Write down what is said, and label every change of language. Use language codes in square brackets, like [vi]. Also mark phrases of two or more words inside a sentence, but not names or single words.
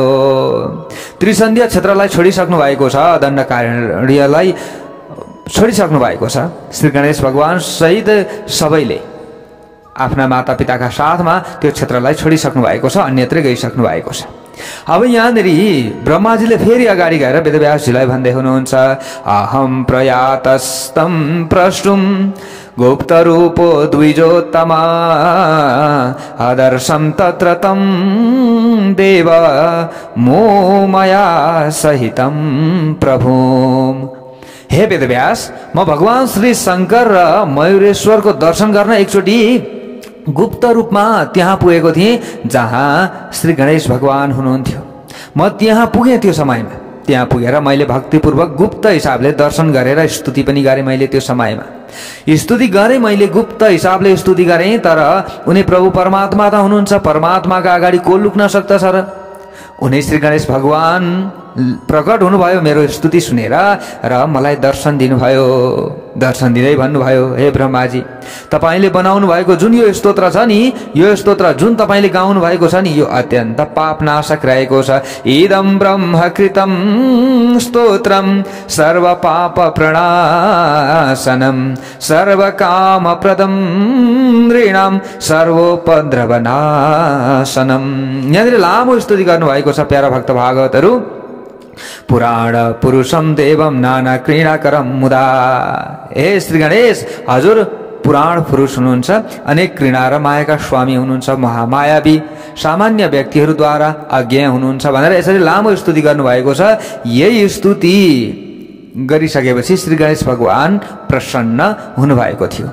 [ne] त्रिसन्ध्या क्षेत्रलाई छोडिसक्नु भएको छ, दण्डकारण्यलाई छोडिसक्नु भएको छ। श्री गणेश भगवान सहित सबैले आफ्ना मातापिताका साथमा त्यो क्षेत्रलाई छोडिसक्नु भएको छ, अन्यत्र गइसक्नु भएको छ। अब यहाँनिर ब्रह्माजीले फेरि अगाडि गएर वेदव्यासजीलाई भन्दै हुनुहुन्छ। [sa] अहम प्रयातस्तम प्रष्टुम गुप्त रूपो द्विजोत्तम आदर्शम तत्र तम देव मोमया सहितम प्रभु। [ne] हे वेदव्यास, म भगवान श्री शङ्कर र मयूरेश्वरको दर्शन गर्न एकचोटि गुप्त रूपमा त्यहाँ पुगेको थिएँ जहाँ श्री गणेश भगवान हुनुहुन्थ्यो। म त्यहाँ पुगेँ। त्यो समयमा त्यहाँ पुगेर मैले भक्तिपूर्वक गुप्त हिसाबले दर्शन गरेर स्तुति पनि गरेँ। मैले त्यो समयमा स्तुति गरेँ, मैले गुप्त हिसाबले स्तुति गरेँ। तर उनी प्रभु परमात्मा त हुनुहुन्छ, परमात्माका अगाडि को लुक्न सक्दछ र? उनी श्री गणेश भगवान प्रकट हुनुभयो मेरो स्तुति सुनेर र मलाई दर्शन दिनुभयो। दर्शन दिँदै भन्नुभयो, हे ब्रह्माजी, तपाईले बनाउनु भएको जुन यो स्तोत्र छ नि, यो स्तोत्र जुन तपाईले गाउनु भएको छ नि, यो अत्यन्त पापनाशक रहेको छ। [sa] इदं ब्रह्मकृतं स्तोत्रम सर्व पाप प्रणाशनम सर्व काम प्रदम ऋणम सर्वोपद्रवनाशनम। [ne] यहाँनिर लामो स्तुति गर्नु भएको छ प्यारा भक्त भागवतहरू। [sa] पुराण पुरुषम देवम नाना क्रीडाकरम मुदा। [ne] हे श्री गणेश, हजुर पुराण पुरुष हुनुहुन्छ, अनेक क्रीडा र मायाका स्वामी हुनुहुन्छ, महामायावी सामान्य व्यक्तिहरूद्वारा अज्ञेय हुनुहुन्छ भनेर यसरी लामो स्तुति गर्नुभएको छ। यही स्तुति गरिसकेपछि श्री गणेश भगवान प्रसन्न हुनुभएको थियो।